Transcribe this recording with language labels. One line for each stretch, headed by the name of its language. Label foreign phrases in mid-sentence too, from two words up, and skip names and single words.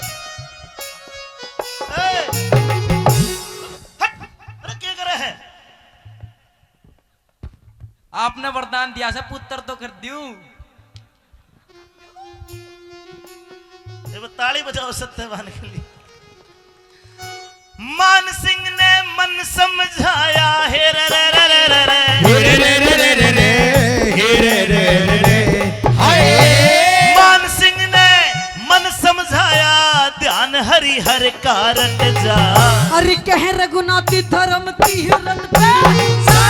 Haryanvi: हट, अरे क्या करे है? आपने वरदान दिया से पुत्र तो कर दूं। ताली बजाओ सत्यवान के लिए। मान सिंह ने मन समझाया, हे रे रे रे रे रे रे रे रे रे रे रे रे, हे रे रे रे रे, हाय। मान सिंह ने मन समझाया, ध्यान हरि हर कारट जा। अरे कह रघुनाथ धर्म तीरन पे